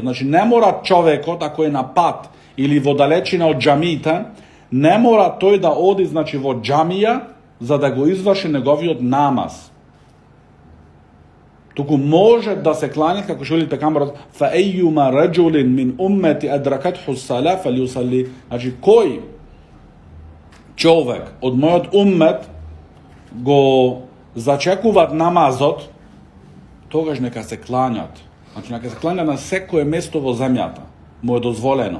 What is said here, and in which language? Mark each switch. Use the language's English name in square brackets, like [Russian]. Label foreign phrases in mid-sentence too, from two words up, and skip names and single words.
[Macedonian] Значи не мора човекот, ако е на пат или во далечина од џамиите, не мора тој да оди, значи, во џамија за да го изврши неговиот намаз. Туку може да се кланя, како што вели пекамберот, [Arabic] ف أيما رجل من أمتي أدركته الصلاة فليصل. [Macedonian] Значи, кој човек од мојот уммет го зачекуваат намазот, тогаш нека се кланјат. Значи, нека се кланјат на секое место во земјата. Му е дозволено.